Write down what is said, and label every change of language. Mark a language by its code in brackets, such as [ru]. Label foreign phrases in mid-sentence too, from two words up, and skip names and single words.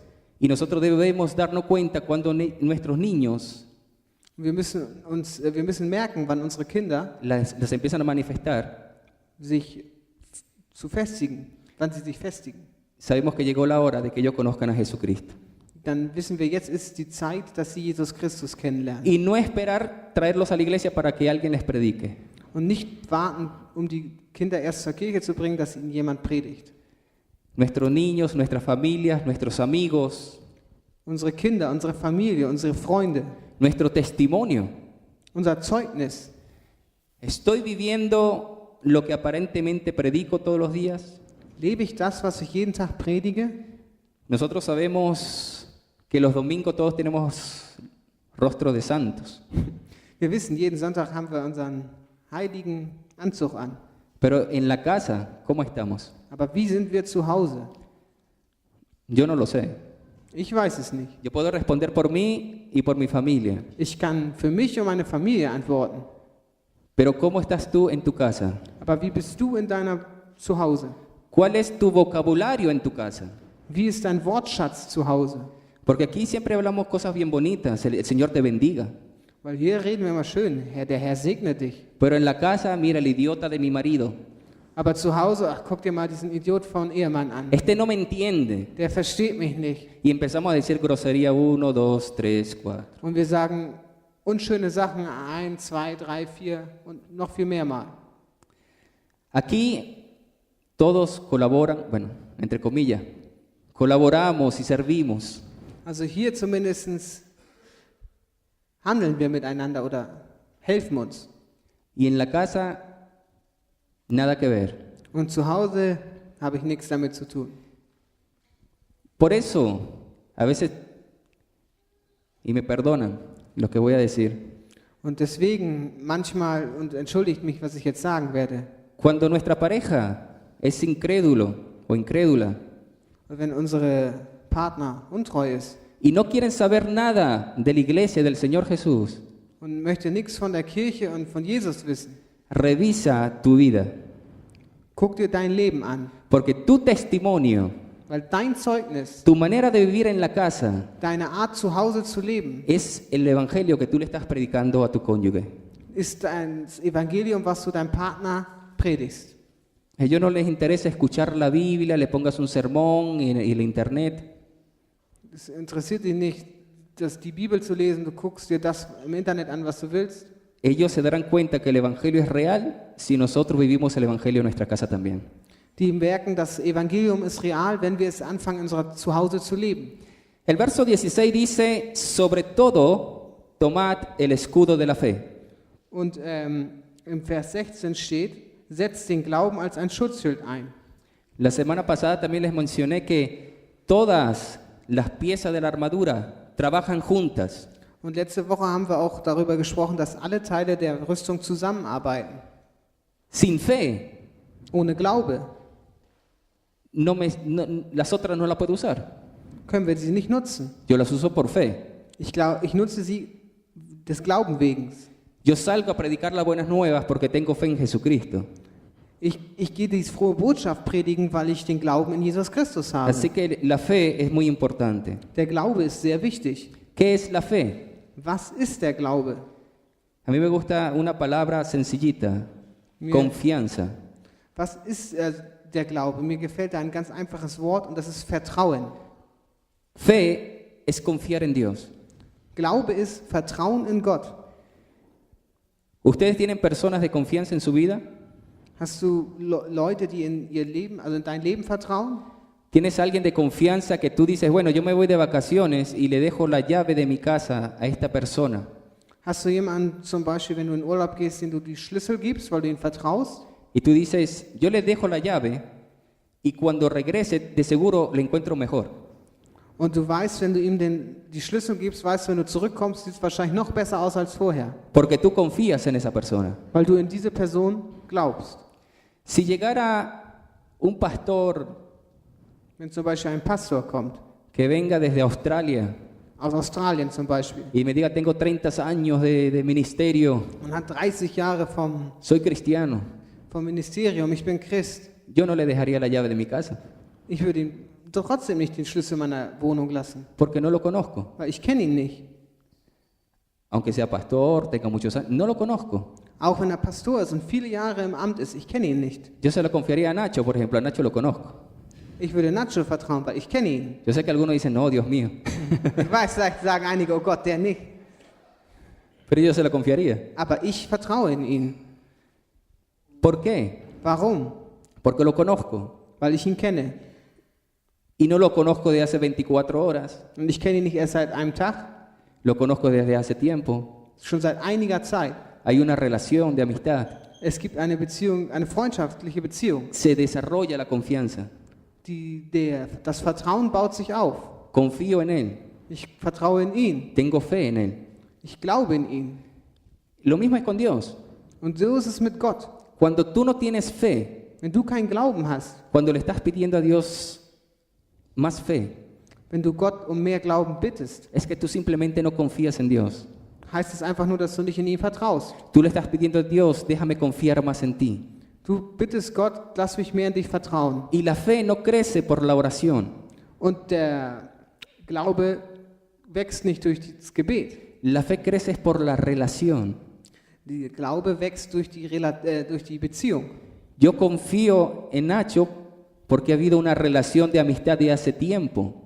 [es] Y nosotros debemos darnos cuenta cuando nuestros niños [de] Wir müssen merken, wann unsere Kinder [es] las empiezan a manifestar. [de] sich zu festigen, wann sie sich festigen. [es] Sabemos que llegó la hora de que ellos conozcan a Jesucristo. [de] Dann wissen wir, jetzt ist die Zeit, dass sie Jesus Christus kennenlernen. [es] Y no esperar traerlos a la iglesia para que alguien les predique. [de] Und nicht warten, um die Kinder erst zur Kirche zu bringen, dass ihnen jemand predigt. [es] Nuestros niños, nuestras familias, nuestros amigos, [de] Unsere Kinder, unsere Familie, unsere Freunde, [es] nuestro testimonio. [de] unser Zeugnis. [es] ¿Estoy viviendo lo que aparentemente predico todos los días? [de] Lebe ich das, was ich jeden Tag predige? [es] Nosotros sabemos que los domingos todos tenemos rostro de santos, [de] Wir wissen, jeden Sonntag haben wir unseren heiligen Anzug an. [es] pero en la casa, ¿cómo estamos? [de] Aber wie sind wir zu Hause? [es] Yo no lo sé. [de] Ich weiß es nicht. [es] Yo puedo responder por mí y por mi familia, [de] Ich kann für mich und meine Familie antworten. [es] pero ¿cómo estás tú en tu casa? [de] Aber wie bist du in deiner Zuhause? [es] ¿Cuál es tu vocabulario en tu casa? [de] Wie ist dein Wortschatz zu Hause? [es] Porque aquí siempre hablamos cosas bien bonitas, el Señor te bendiga. [de] Weil hier reden wir immer schön, der Herr segne dich. [es] Pero en la casa, mira el idiota de mi marido. [de] Aber zu Hause, ach, guck dir mal diesen Idiot von Ehemann an. [es] Este no me entiende. [de] Der versteht mich nicht. [es] Y empezamos a decir grosería 1, 2, 3, 4. [de] Und wir sagen unschöne Sachen 1, 2, 3, 4 und noch viel mehr mal. [es] Aquí todos colaboran, bueno, entre comillas, colaboramos y servimos. [de] Also hier zumindest handeln wir miteinander oder helfen uns. [es] Y en la casa, nada que ver. [de] Und zu Hause habe ich nichts damit zu tun. [es] Por eso, a veces, y me perdonan, lo que voy a decir. [de] Und deswegen manchmal, und entschuldigt mich, was ich jetzt sagen werde, [es] Cuando nuestra pareja es incrédulo o incrédula [de] wenn unsere Partner untreu ist [es] y no quieren saber nada de la iglesia del Señor Jesús, [de] und möchte nichts von der Kirche und von Jesus wissen, [es] revisa tu vida, [de] guck dir dein Leben an, [es] porque tu testimonio, [de] weil dein Zeugnis, [es] tu manera de vivir en la casa, [de] deine Art zu Hause zu leben, [es] es el evangelio que tú le estás predicando a tu cónyuge. [de] ist ein Evangelium, was du deinem Partner predigst. [es] A ellos no les interesa escuchar la Biblia, le pongas un sermón y el internet. [de] Es interessiert dich nicht, die Bibel zu lesen, du guckst dir das im Internet an, was du willst. [es] Ellos se darán cuenta que el evangelio es real si nosotros vivimos el evangelio en nuestra casa también. [de] Die merken, das Evangelium ist real, wenn wir es anfangen, in unserer Zuhause zu leben. [es] El verso 16 dice, sobre todo, tomad el escudo de la fe. [de] Und im Vers 16 steht, setzt den Glauben als ein Schutzschild ein. [es] La semana pasada también les mencioné que todas las piezas de la armadura trabajan juntas. [de] Und letzte Woche haben wir auch darüber gesprochen, dass alle Teile der Rüstung zusammenarbeiten. [es] Sin fe, [de] Ohne Glaube [es] las otras no las puedo usar. [de] können wir sie nicht nutzen. [es] Yo las uso por fe. [de] Ich nutze sie des Glauben wegen. [es] Yo salgo a predicar las buenas nuevas porque tengo fe en Jesucristo. [de] Ich gehe die frohe Botschaft predigen, weil ich den Glauben in Jesus Christus habe. [es] Así que la fe es muy importante. [de] Der Glaube ist sehr wichtig. [es] ¿Qué es la fe? [de] Was ist der Glaube? [es] A mí me gusta una palabra sencillita, [de] Mir- [es] confianza. [de] Was ist der Glaube? Mir gefällt da ein ganz einfaches Wort und das ist Vertrauen. [es] Fe es confiar en Dios. [de] Glaube ist Vertrauen in Gott. [es] ¿Ustedes tienen personas de confianza en su vida? [de] Hast du Leute, die in ihr Leben, also in dein Leben vertrauen? [es] ¿Tienes alguien de confianza que tú dices, bueno, yo me voy de vacaciones y le dejo la llave de mi casa a esta persona? [de] Hast du jemanden zum Beispiel, wenn du in Urlaub gehst, den du die Schlüssel gibst, weil du ihm vertraust? [es] Y tú dices, yo le dejo la llave y cuando regrese de seguro le encuentro mejor. [de] Und du weißt, wenn du ihm die Schlüssel gibst, weißt du, wenn du zurückkommst, sieht es wahrscheinlich noch besser aus als vorher. [es] Porque tú confías en esa persona. [de] Weil du in diese Person glaubst. [es] Si llegara un pastor [de] Wenn zum Beispiel ein Pastor kommt, [es] que venga desde Australia [de] aus Australien zum Beispiel, [es] y me diga, tengo 30 años de ministerio, [de] und hat 30 Jahre [es] soy cristiano, [de] vom Ministerium, ich bin Christ, [es] yo no le dejaría la llave de mi casa, [de] ich würde ihm trotzdem nicht den Schlüssel meiner Wohnung lassen, [es] porque no lo conozco. [de] weil ich kenne ihn nicht. [es] Aunque sea pastor, tenga muchos años, no lo conozco. [de] Auch wenn er Pastor ist und viele Jahre im Amt ist, ich kenne ihn nicht. [es] Yo se lo confiaría a Nacho, por ejemplo, a Nacho lo conozco. [de] Ich würde Nacho vertrauen, weil ich kenne ihn. [es] Yo sé que algunos dicen, no, Dios mío, [de] Ich weiß, vielleicht sagen einige, oh Gott, der nicht. [es] pero yo se lo confiaría. [de] Aber ich vertraue in ihn. [es] ¿Por qué? [de] Warum? [es] Porque lo conozco. [de] Weil ich ihn kenne. [es] Y no lo conozco de hace 24 horas, [de] Und ich kenne ihn nicht erst seit einem Tag, [es] lo conozco desde hace tiempo. [de] schon seit einiger Zeit. [es] Hay una relación de amistad. [de] Es gibt eine Beziehung, eine freundschaftliche Beziehung. [es] Se desarrolla la confianza. [de] Das Vertrauen baut sich auf. [es] Confío en Él, [de] Ich vertraue in ihn. [es] tengo fe en Él. [de] Ich glaube in ihn. [es] Lo mismo es con Dios. [de] Und so ist es mit Gott. [es] Cuando tú no tienes fe, [de] Wenn du keinen Glauben hast, [es] cuando le estás pidiendo a Dios más fe, [de] wenn du Gott um mehr Glauben bittest, [es] es que tú simplemente no confías en Dios. [de] heißt es einfach nur, dass du nicht in ihn vertraust. [es] Tú le estás pidiendo a Dios, déjame confiar más en ti. [de] Du bittest Gott, lass mich mehr in dich vertrauen. [es] Y la fe no crece por la oración. [de] Und der Glaube wächst nicht durch das Gebet. [es] La fe crece es por la relación. [de] Der Glaube wächst durch die Beziehung. [es] Yo confío en Nacho porque ha habido una relación de amistad de hace tiempo.